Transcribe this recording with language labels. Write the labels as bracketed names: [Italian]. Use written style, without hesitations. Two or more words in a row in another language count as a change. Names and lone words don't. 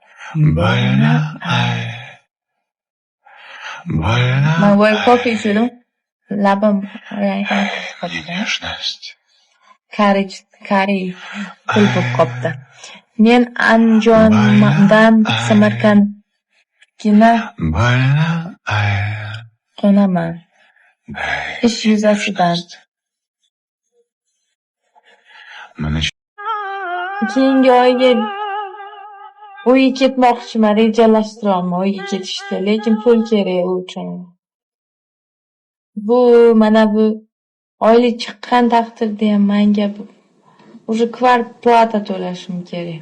[Russian] Больно, ай, больно, [Uzbek] Man voy kofe ichdim. Labim rangdan chiqdi. [Russian] nежность. [Uzbek] Kari pul bo'lib qopti. Men Andijondan Samarqandga [Russian] Больно, ай, [Uzbek] qo'naman. [Russian] дай [Uzbek] Ish yuzasidan. Keyingi oyga uyga ketmoqchiman, rejalashtiryapman uyga ketishni, lekin pul kerak u uchun. Mana bu oylik chiqqan taqdirda ham menga уже kvarplata to'lashim kerak.